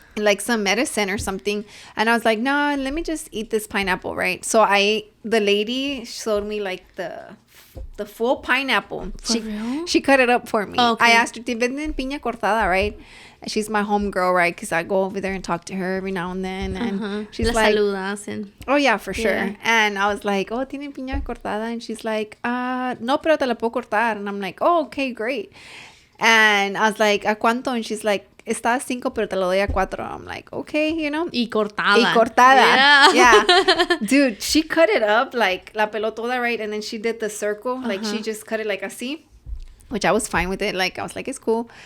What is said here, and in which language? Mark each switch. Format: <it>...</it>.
<en>Like some medicine or something. And I was like, no, let me just eat this pineapple, right? So the lady showed me like the full pineapple. She cut it up for me. Okay. I asked her,</en> <es>¿te venden piña cortada,</es> <en>right? And she's my homegirl, right? Because I go over there and talk to her every now and then. And she's like,</en> <es>saludas.</es> <en>Oh, yeah, for sure. Yeah. And I was like, oh,</en> <es>¿tienen piña cortada?</es> <en>And she's like, no,</en> <es>pero te la puedo cortar.</es> <en>And I'm like, oh, okay, great. And I was like,</en> <es>¿a cuánto?</es> <en>And she's like,</en> <es>está a 5, pero te lo doy a 4.</es> <en>I'm like, okay, you know.</en> <es>Y cortada.</es> <en>Yeah. Dude, she cut it up like</en> <es>la pelotoda,</es> <en>right? And then she did the circle. Like, she just cut it like así. Which I was fine with it. Like, I was like, it's cool.</en>